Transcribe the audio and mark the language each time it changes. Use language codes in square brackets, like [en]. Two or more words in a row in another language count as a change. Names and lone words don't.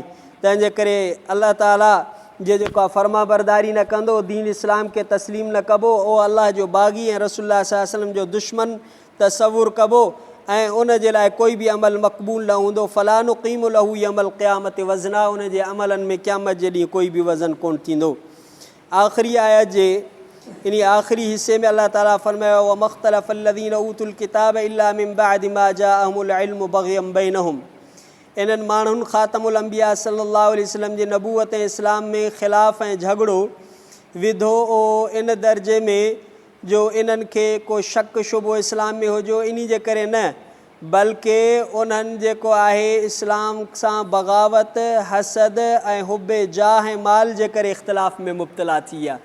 [sd] तंहिंजे करे अल्लाह ताला जेको आहे फर्मा बरदारी न कंदो, दीन इस्लाम खे तस्लीम न कबो, उहो अल्लाह जो बाग़ी ऐं रसूलुल्लाह [ar] صلى الله عليه وسلم [sd] जो दुश्मन तसवुरु कबो ऐं उन जे लाइ कोई बि अमल मक़बूल न हूंदो। [ar] فلا نقيم لهم يوم القيامة وزنا, [sd] उन जे अमलनि में क़यामत जे ॾींहुं कोई बि वज़न कोन थींदो। आख़िरी आयत जे इन आख़िरी हिसे में अल्लाह ताला फरमायो [ar] وما اختلف الذين أوتوا الكتاب إلا من بعد ما جاءهم العلم بغيا بينهم, [sd] इन्हनि माण्हुनि [ar] خاتم الأنبياء صلى الله عليه وسلم [sd] जे नबूवत ऐं इस्लाम में ख़िलाफ़ ऐं झगड़ो विधो इन दर्जे में जो इन्हनि खे को शक शुबो इस्लाम में हुजो, इन जे करे न, बल्कि उन्हनि जेको आहे इस्लाम सां बग़ावत, हसद ऐं हुब्बे जाह ऐं माल जे करे इख़्तिलाफ़ में मुब्तला थी विया।